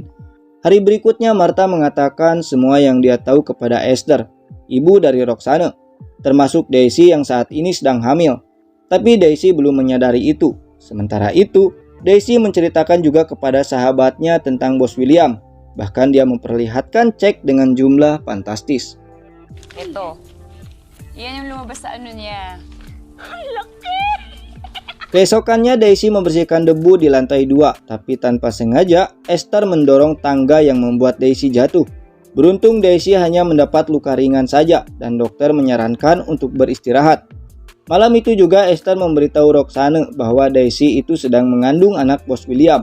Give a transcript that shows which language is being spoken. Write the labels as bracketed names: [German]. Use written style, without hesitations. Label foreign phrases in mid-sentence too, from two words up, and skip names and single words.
[Indonesian] Hari berikutnya Marta mengatakan semua yang dia tahu kepada Esther, ibu dari Roxane, termasuk Daisy yang saat ini sedang hamil. Tapi Daisy belum menyadari itu. Sementara itu, Daisy menceritakan juga kepada sahabatnya tentang Bos William. Bahkan dia memperlihatkan cek dengan jumlah fantastis. [Filipino] Ito. Yan yung lumabas sa ano niya. [Indonesian] Keesokannya Daisy membersihkan debu di lantai 2, tapi tanpa sengaja Esther mendorong tangga yang membuat Daisy jatuh. Beruntung Daisy hanya mendapat luka ringan saja dan dokter menyarankan untuk beristirahat. Malam itu juga Esther memberitahu Roxanne bahwa Daisy itu sedang mengandung anak Bos William.